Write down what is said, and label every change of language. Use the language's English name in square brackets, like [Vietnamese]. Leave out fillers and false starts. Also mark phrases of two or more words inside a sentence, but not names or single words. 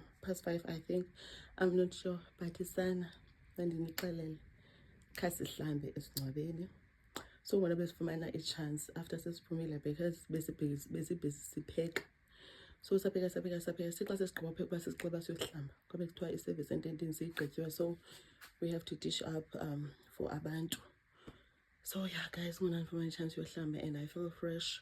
[English] past 5 I think. I'm not sure, but it's [Xhosa] sana nandinixelele khasihlambe esingcwabeni. So wona besifumana i-chance after sesiphumile because besibhizi sipheka. So sapheka sixa sesigqiba pheka uba sisigqiba siyohlamba kwabe kuthiwa i-service ententini siyigqityiwe, [English] so we have to dish up for abantu. So yeah guys, [Xhosa] mna ndifumana i-chance yohlamba [English] and I feel fresh.